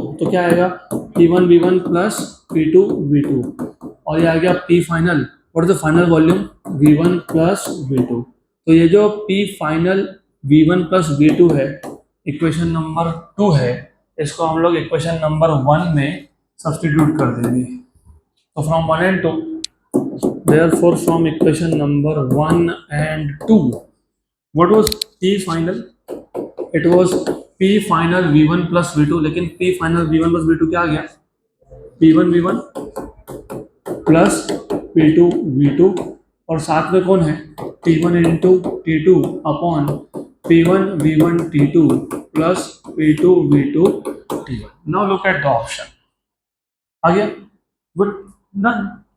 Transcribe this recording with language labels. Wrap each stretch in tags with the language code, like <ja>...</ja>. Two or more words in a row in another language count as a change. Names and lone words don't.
<hi>दो, तो क्या आएगा? P1 V1 प्लस P2 V2 और ये आ गया P फाइनल,</hi> <en>what is the final volume</en> <hi>V1 प्लस V2। तो ये जो P फाइनल V1 प्लस V2 है,</hi> <en>equation number</en> <hi>2 है, इसको हम लोग</hi> <en>equation number</en> <hi>1 में सब्स्टिट्यूट कर देंगे।</hi> <en>तो फ्रॉम 1 and 2, therefore from equation number 1 and 2, what was P final? It was P final V1 plus V2,</en> <hi>लेकिन P final V1 plus V2 क्या आ गया, P1 V1 प्लस P2 V2, और साथ में कौन है T1 इंटू T2 अपॉन P1 V1 T2 प्लस P2 V2 T1।</hi> <en>now look at the option,</en> <hi>आ गया,</hi> <en>good, done.</en>